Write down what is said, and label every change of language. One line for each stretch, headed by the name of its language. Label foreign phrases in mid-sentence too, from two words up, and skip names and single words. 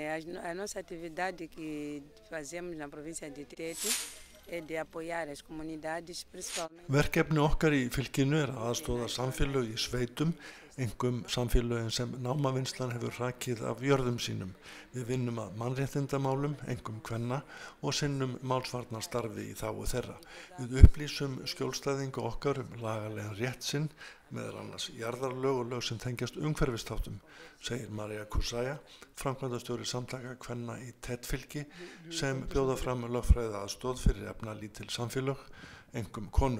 Portuguese: A nossa atividade que fazemos na província de Tete é de apoiar as comunidades, principalmente.
Icelandic: Verkefni okkar í fylkinu að aðstoða samfélög í sveitum, einkum samfélögin sem námavinnslan hefur hrakið af jörðum sínum. Við vinnum að mannréttindamálum, einkum kvenna, og sinnum málsvarnarstarfi í þágu þeirra. Við upplýsum skjólstæðingu okkar lagalegan rétt sinn, meðal annars jarðarlög og lög sem tengjast umhverfisþáttum, segir María Kusaya, framkvæmdastjóri samtaka kvenna í Tett-fylki, sem bjóða fram lögfræða aðstoð fyrir efnalítil samfélög, einkum konur.